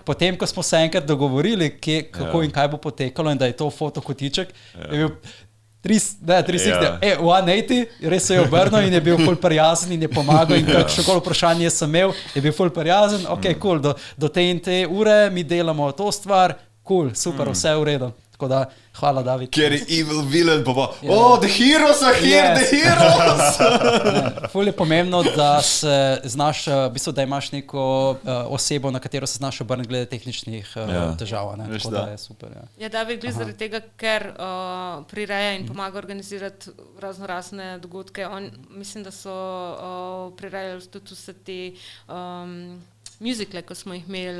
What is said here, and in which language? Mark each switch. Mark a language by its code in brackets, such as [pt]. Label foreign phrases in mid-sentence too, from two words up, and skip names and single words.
[sl] Potem, ko smo se enkrat dogovorili, kako in kaj bo potekalo in da je to fotokotiček, je bil 360, 180, res se je obrnil in je bil ful prijazen in je pomagal in kakšno koli vprašanje sem imel, je bil ful prijazen, ok, cool, do te in te ure mi delamo to stvar, cool, super, vse je v redu. Tako da, hvala, David. Ker je [en] evil villain, pa oh, the heroes are here, Yes. the heroes! [sl] Ful je pomembno, da se znaš, v bistvu, da imaš neko osebo, na katero se znaš obrniti glede tehničnih težav. Ne? Veš, Tako da. da je super. Ja. Ja, David glede zaradi tega, ker prireja in pomaga organizirati raznorazne dogodke. Mislim, da so prirejali tudi vse te muzikle, ko smo jih imeli,